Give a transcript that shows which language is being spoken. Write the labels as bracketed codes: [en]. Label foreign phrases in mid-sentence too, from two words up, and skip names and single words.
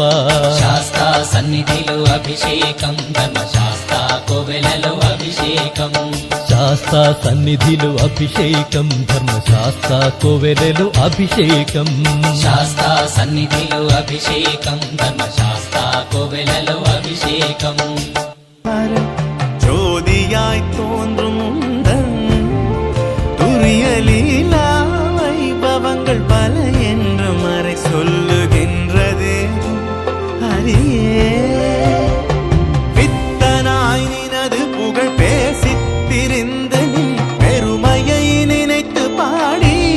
[te] శాస్తా సన్నిధిలో అభిషేకం ధర్మశాస్త్ర కోవెలలో అభిషేకం అభిషేకం శాస్తా సన్నిధిలో అభిషేకం ధర్మశాస్త్ర కోవెలలో అభిషేకం శాస్తా సన్నిధిలో అభిషేకం ధర్మశాస్త్ర కోవెలలో అభిషేకం [ta] ஜோதியாய் தோன்றும் உந்தன் துரிய லீலா வைபவங்கள் பல என்று மறை சொல்லுகின்றது ஹரியே பித்தனாய் நினது புகழ் பேசித் திரிந்து நின் பெருமையை நினைத்து பாடி